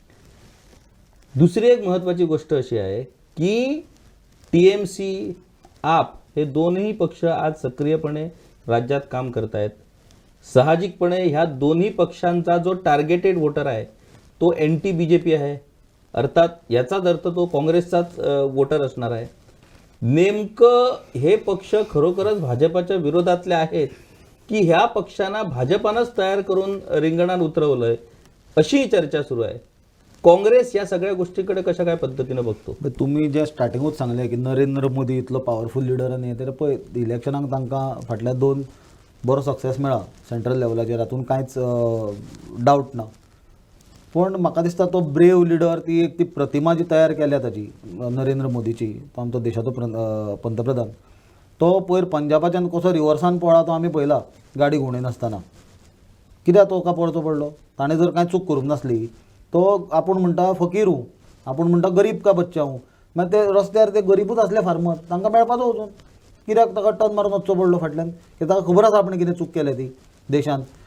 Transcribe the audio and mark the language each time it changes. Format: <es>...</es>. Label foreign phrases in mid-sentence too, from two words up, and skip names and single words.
<mr>दुसरी एक महत्त्वाची गोष्ट अशी आहे की TMC आप हे दोन्ही पक्ष आज सक्रियपणे राज्यात काम करत आहेत साहजिकपणे ह्या दोन्ही पक्षांचा जो</mr> <en>targeted voter</en> <mr>आहे तो NT BJP आहे अर्थात याचाच अर्थ तो काँग्रेसचाच वोटर असणार आहे नेमकं हे पक्ष खरोखरच भाजपाच्या विरोधातले आहेत की ह्या पक्षांना भाजपानंच तयार करून रिंगणात उतरवलंय अशी चर्चा सुरू आहे काँग्रेस या सगळ्या गोष्टीकडे कशा काय पद्धतीनं बघतो</mr> <kok>तुम्ही जे स्टार्टिंगूच सांगले की नरेंद्र मोदी इतलो</kok> <en>powerful leader</en> <kok>आनी तर पळय इलेक्शनाक तांकां फाटल्या 2 बरो सक्सेस मेळ्ळा सेंट्रल लेवलाचेर हातूंत कांयच डावट ना पण म्हाका दिसता तो</kok> <en>brave leader</en> <kok>ती एक ती प्रतिमा जी तयार केल्या ताची नरेंद्र मोदीची तो आमचो देशाचो पंतप्रधान तो पयर पंजाबाच्यान कसो रिवर्सान पळा तो आमी पळयला गाडी घुंवडायन आसतना कित्याक तो का पळचो पडलो ताणें जर कांय चूक करूंक नासली तो आपूण म्हणटा</kok> <hi>फकीर हूं</hi> <kok>आपूण म्हणटा</kok> <hi>गरीब का बच्चा हूं</hi> <kok>मागीर ते रस्त्यार ते गरीबूच असले फार्मर तांकां मेळपाचो वचून कित्याक ताका टर्न मारून वचचो पडलो फाटल्यान की ताका खबर आसा आपणें कितें चूक केल्या ती देशांत.</kok>